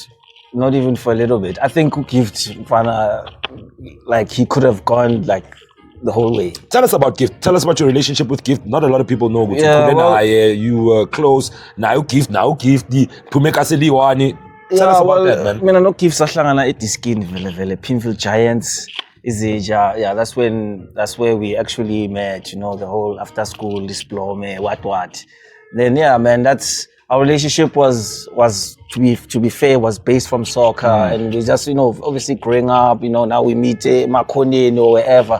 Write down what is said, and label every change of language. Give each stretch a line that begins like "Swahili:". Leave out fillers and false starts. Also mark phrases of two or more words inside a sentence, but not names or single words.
English: Not even for a little bit. I think Gift, like he could have gone like the whole way. Tell us about Gift. Tell us about your relationship with Gift. Not a lot of people know. You were close. Now Gift. Tell us about that, man. I mean, I know Gift
North Ndebele: sahlangana eDiskin vele
English: Pinfield Giants. That's where we actually met. You know, the whole after school diploma, what. Then man, that's. Our relationship was to be fair, was based from soccer, and we just, obviously growing up, now we meet Makoni or wherever.